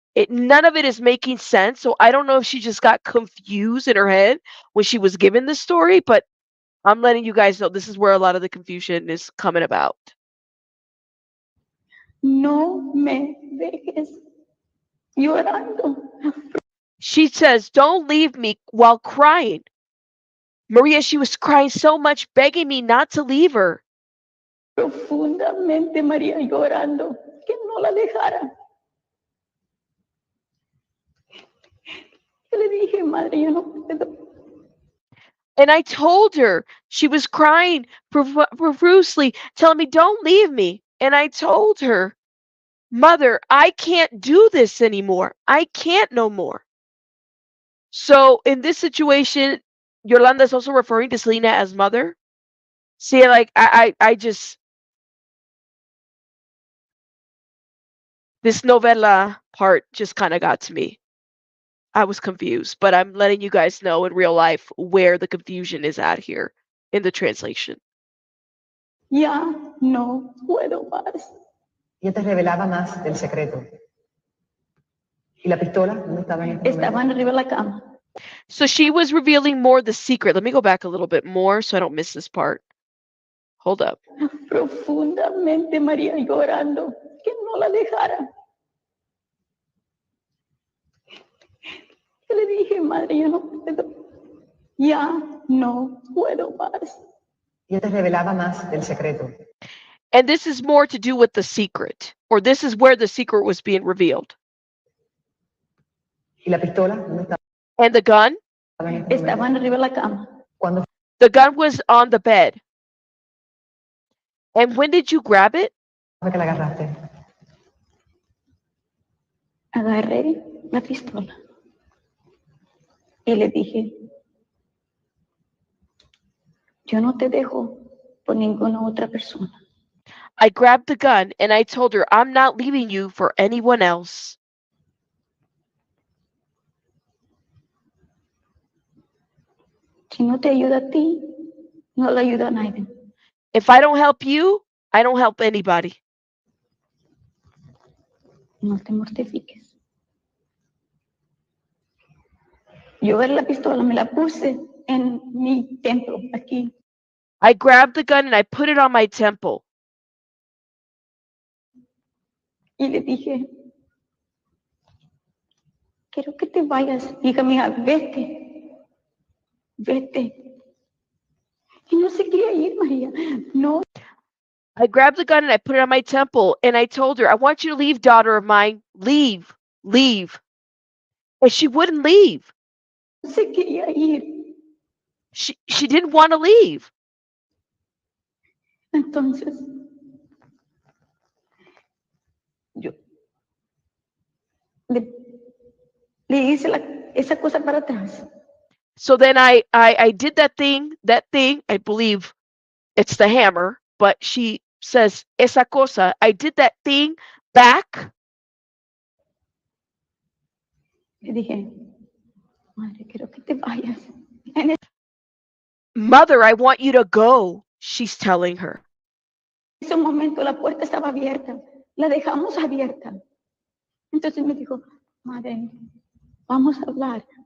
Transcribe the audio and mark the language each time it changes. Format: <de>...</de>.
<en>None of it is making sense. So I don't know if she just got confused in her head when she was given the story, but I'm letting you guys know this is where a lot of the confusion is coming about.</en> <es>no me dejes llorando.</es> <en>She says, don't leave me while crying. Maria, she was crying so much, begging me not to leave her.</en> <es>Profundamente María llorando que no la dejara. Yo le dije, madre, yo no puedo.</es> <en>And I told her, she was crying profusely, telling me, don't leave me. And I told her, Mother, I can't do this anymore. I can't no more. So in this situation, Yolanda is also referring to Selena as mother. See, like I just, this novela part just kind of got to me. I was confused, but I'm letting you guys know in real life where the confusion is at here in the translation.</en> <es>Ya no puedo más. Ella te revelaba más del secreto. ¿Y la pistola? ¿Dónde estaba en este momento? Estaban arriba de la cama.</es> <en>So she was revealing more the secret. Let me go back a little bit more so I don't miss this part. Hold up.</en> <es>Profundamente María llorando que no la dejara. Yo le dije, madre, yo no puedo. Ya no puedo más. Ella te revelaba más del secreto.</es> <en>And this is more to do with the secret, or this is where the secret was being revealed.</en> <es>¿Y la pistola? ¿Dónde estaba</es> <en>And the gun?</en> <es>en este momento? Estaban arriba de la cama. ¿Cuándo</es> <en>The gun was on the bed. And when did you grab it?</en> <es>fue que la agarraste? Agarré la pistola y le dije, yo no te dejo por ninguna otra persona.</es> <en>I grabbed the gun and I told her, I'm not leaving you for anyone else.</en> <es>Si no te ayuda a ti, no le ayuda a nadie.</es> <en>If I don't help you, I don't help anybody.</en> <es>No te mortifiques. Yo agarré la pistola, me la puse en mi templo, aquí.</es> <en>I grabbed the gun and I put it on my temple.</en> <es>Y le dije, quiero que te vayas, hija mía, vete, vete. Y no se quería ir, María. No,</es> <en>I grabbed the gun and I put it on my temple and I told her, I want you to leave, daughter of mine. Leave, leave. And she wouldn't leave.</en> <es>se quería ir.</es> <en>She didn't want to leave.</en> <es>Entonces, yo le hice esa cosa para atrás.</es> <en>So then I did that thing, I believe it's the hammer, but she says,</en> <es>esa cosa,</es> <en>I did that thing back.</en> <es>Le dije, madre, quiero que te vayas.</es> <en>Mother, I want you to go, she's telling her.</en> <es>En ese momento la puerta estaba abierta, la dejamos abierta. Entonces me dijo, madre, vamos a hablar.</es>